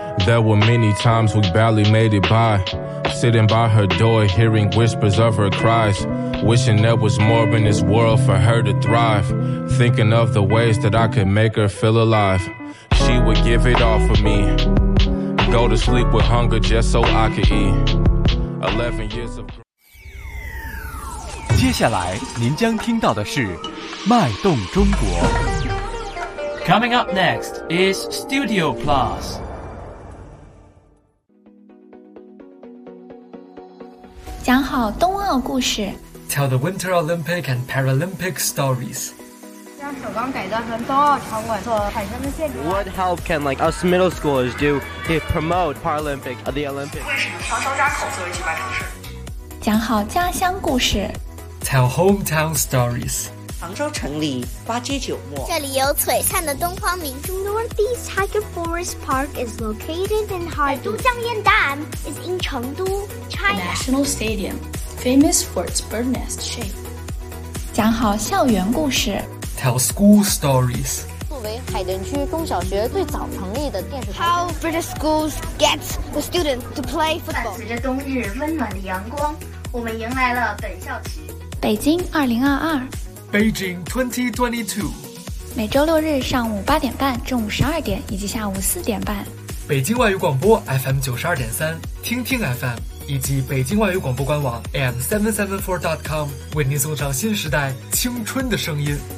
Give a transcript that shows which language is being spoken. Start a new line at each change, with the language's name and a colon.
English: There were many times we barely made it by, sitting by her door hearing whispers of her cries. Wishing there was more in this world for her to thrive, thinking of the ways that I could make her feel alive. She would give it all for me, go to sleep with hunger just so I could eat. 11 years of...
Chinese: 接下来您将听到的是脉动中国。
English: Coming up next is Studio Plus. Tell the Winter Olympic and Paralympic stories. What help can like us middle schoolers do to promote Paralympic at the Olympics? Tell hometown stories.
Chinese: 杭州城里花街酒墨，这里有璀璨的东方明珠。
English: Northeast Tiger Forest Park is located in Harbin. 都江堰 Dam is in Chengdu, China. The National Stadium, famous for its bird nest shape.
Chinese: 讲好校园故事。
English: Tell school stories.
Chinese: 作为海淀区中小学最早成立的电视台。
English: How British schools get the students to play football.
Chinese: 伴随着冬日温暖的阳光，我们迎来了本校期。北京2022。
English: Beijing 2022，
Chinese: 每周六日上午8点半、中午12点以及下午4点半，北京外语广播 FM 92.3、听听 FM 以及北京外语广播官网 am774.com 为您送上新时代青春的声音。